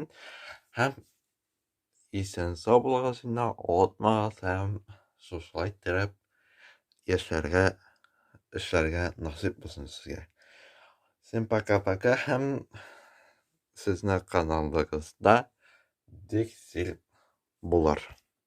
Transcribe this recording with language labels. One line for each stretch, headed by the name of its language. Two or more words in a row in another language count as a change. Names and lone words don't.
Tatar: Һәм исән-сау булыгыз инде, атмагыз һәм шушылай иттереп яшәргә, эшләргә насыйп булсын сезгә.
Russian: Всем пока-пока
Tatar: һәм сезнең каналыгызда Диксил булыр.